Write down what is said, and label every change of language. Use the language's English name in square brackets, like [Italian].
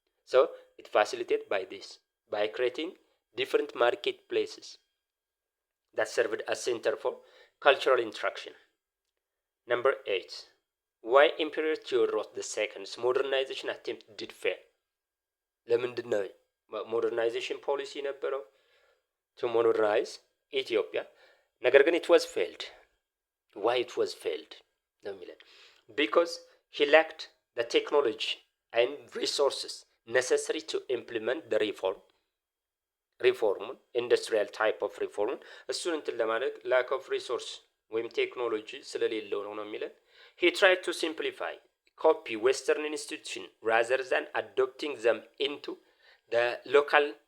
[English] So it facilitated by this, by creating different marketplaces that served as center for cultural interaction. Number 8 why Emperor Theodorus II's modernization attempt did fail? [Amharic] ለምንድን ነው ሞደርናይዜሽን ፖሊሲ ነበረው [English] to modernize [Amharic] ኢትዮጵያ ነገር ግን [English] it was failed? why it was failed [Amharic] ነው የሚለው [English] because he lacked the technology and resources necessary to implement the reform industrial type of reform [Amharic] እሱን እንትን ለማድረግ [English] lack of resource [Amharic] ወይም ቴክኖሎጂ ስለሌለው ነው የሚለው [English] he tried to simplify copy Western institution rather than adopting them into the local